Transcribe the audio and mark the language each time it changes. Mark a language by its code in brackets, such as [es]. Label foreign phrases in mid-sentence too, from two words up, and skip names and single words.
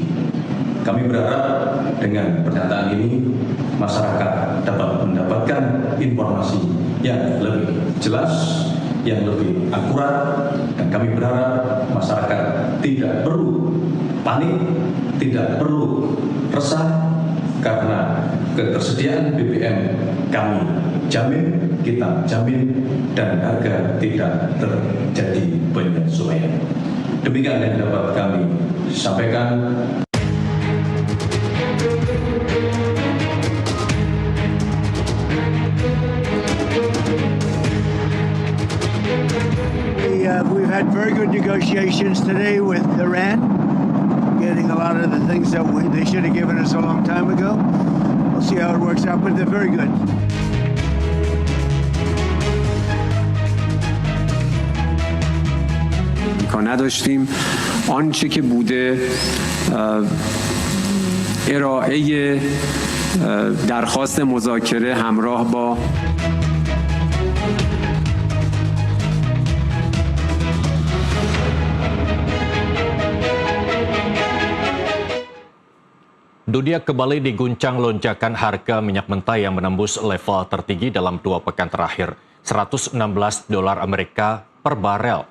[id] Kami berharap dengan pernyataan ini masyarakat dapat mendapatkan informasi yang lebih jelas, yang lebih akurat, dan kami berharap masyarakat tidak perlu panik, tidak perlu resah, karena ketersediaan BBM kami jamin, kita jamin, dan harga tidak terjadi penyesuaian. Demikian yang dapat kami sampaikan. [en] We've had very good negotiations today with Iran, getting a lot of the things that they should have given us a long time ago. We'll see how it works out, but they're very good. [fa] نداشتیم آنچه که بوده ارائه درخواست مذاکره همراه با [id] Dunia kembali diguncang lonjakan harga minyak mentah yang menembus level tertinggi dalam 2 pekan terakhir, $116 Amerika per barel.